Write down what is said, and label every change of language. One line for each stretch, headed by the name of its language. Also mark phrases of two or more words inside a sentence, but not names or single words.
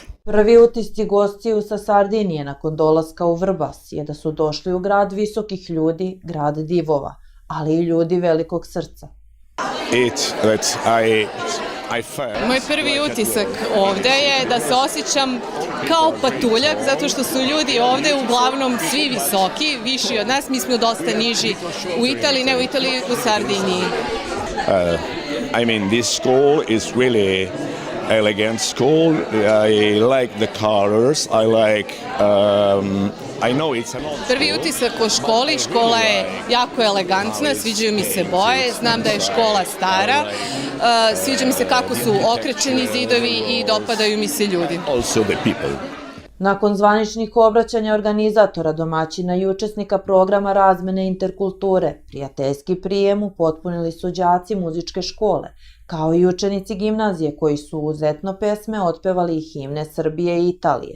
Serbian: Prvi utisci gostiju sa Sardinije nakon dolaska u Vrbas je da su došli u grad visokih ljudi, grad divova, ali i ljudi velikog srca. Moj prvi utisak ovde je da se osjećam kao patuljak, zato što su ljudi ovde uglavnom svi visoki, viši od nas, mi smo dosta niži u Italiji, ne u Italiji, u Sardiniji.
English: This school is really elegant school. I like the colors. I know it's an old.
Serbian: Prvi utisak o školi, škola je jako elegantna, sviđaju mi se boje, znam da je škola stara, sviđa mi se kako su okrečeni zidovi i dopadaju mi se ljudi.
English: Also the people.
Serbian: Nakon zvaničnih obraćanja organizatora, domaćina i učesnika programa razmene Interkulture, prijateljski prijem upotpunili su đaci muzičke škole, kao i učenici gimnazije koji su uz etno pesme otpevali i himne Srbije i Italije.